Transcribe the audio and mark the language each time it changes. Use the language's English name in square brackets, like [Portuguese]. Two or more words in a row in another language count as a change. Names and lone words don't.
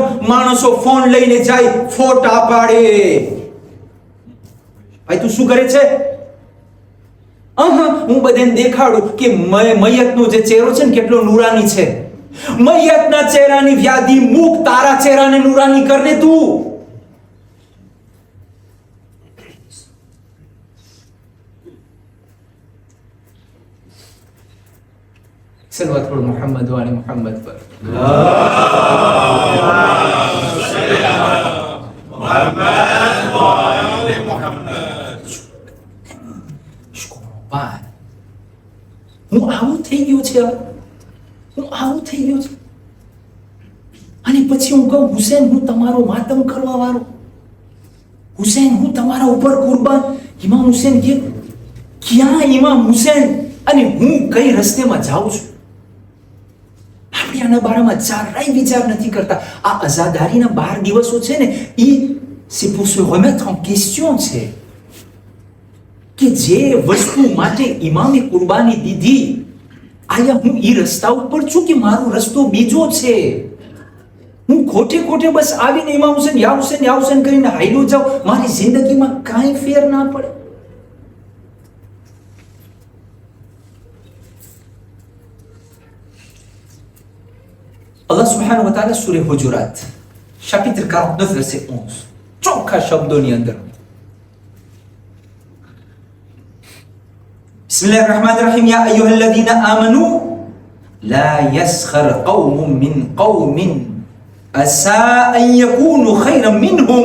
[Gujarati] માણસો ફોન લઈને જાય, ફોટા પાડે. ભાઈ તું શું કરે છે? હું બધાને દેખાડું કે મૈયતનો જે ચહેરો છે ને કેટલો નૂરાની છે. મૈયતના ચહેરાની વ્યાધિ મૂક, તારા ચહેરાને નૂરાની કરને તું. [Hindi] सलवत पढ़ो मोहम्मद वाले मोहम्मद पर. [Gujarati] હું આવું થઈ ગયું છે, હું આવું થઈ ગયું છે. અને પછી હું કહું હુસેન હું તમારો માતમ કરવા વાળો, હુસેન હું તમારા ઉપર કુરબાન. ઇમામ હુસેન કે ક્યાં ઇમામ હુસેન? અને હું કઈ રસ્તેમાં જાઉં છું? આપણે આના બારામાં જરાય વિચાર નથી કરતા. આ અઝાદારીના 12 દિવસો છે ને, [French] c'est pour se remettre en question [Gujarati] છે કે જે વસ્તુ માટે ઇમામે કુરબાની દીધી, આયા હું ઈ રસ્તા ઉપર છું કે મારો રસ્તો બીજો છે? હું ખોટે ખોટે બસ આવીને ઇમામ હુસેન યા હુસેન યા હુસેન કરીને હાલ્યો જાઉં, મારી જિંદગીમાં કાંઈ ફેર ના પડે. [Arabic] الله سبحانه وتعالى سورة الحجرات [French] chapitre 49 verset 11 [Gujarati] ચોખ્ખા શબ્દોની અંદર [Arabic] بسم الله الرحمن الرحيم يا أيها الذين آمنوا لا يسخر قوم من قوم عسى أن يكونوا خيرا منهم.